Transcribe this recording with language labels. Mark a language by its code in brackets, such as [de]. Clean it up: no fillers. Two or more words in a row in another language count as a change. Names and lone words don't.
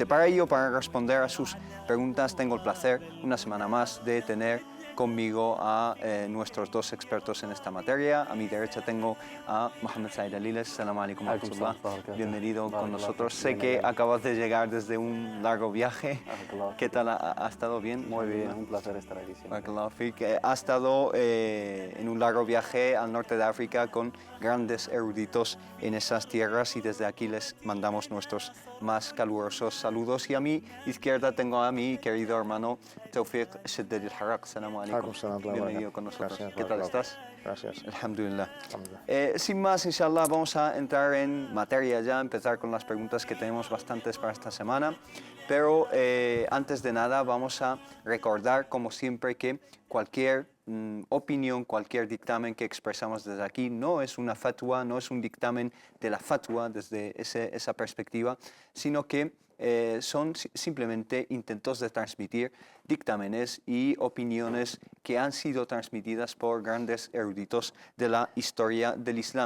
[es] Para ello, para responder a sus preguntas, tengo el placer una semana más de tener conmigo a nuestros dos expertos en esta materia. A mi derecha tengo a Mohamed Said Aliles. [ar] السلام عليكم ورحمة الله. [es] Bienvenido con nosotros. Sé que acabas de llegar desde un largo viaje. ¿Qué tal? ¿Ha estado bien? Muy bien, un placer estar aquí siempre. Ha estado en un largo viaje al norte de África con grandes eruditos en esas tierras y desde aquí les mandamos nuestros más calurosos saludos. Y a mi izquierda tengo a mi querido hermano Tawfiq Sheddad al-Harraq. [ar] السلام عليكم. [es] Bienvenido con nosotros. Gracias, ¿Qué tal estás? Gracias. Alhamdulillah. Sin más, inshallah, vamos a entrar en materia ya, empezar con las preguntas que tenemos bastantes para esta semana. Pero antes de nada vamos a recordar, como siempre, que cualquier opinión, cualquier dictamen que expresamos desde aquí no es una fatwa, no es un dictamen de la fatwa desde esa perspectiva, sino que son simplemente intentos de transmitir dictámenes y opiniones que han sido transmitidas por grandes eruditos de la historia del Islam.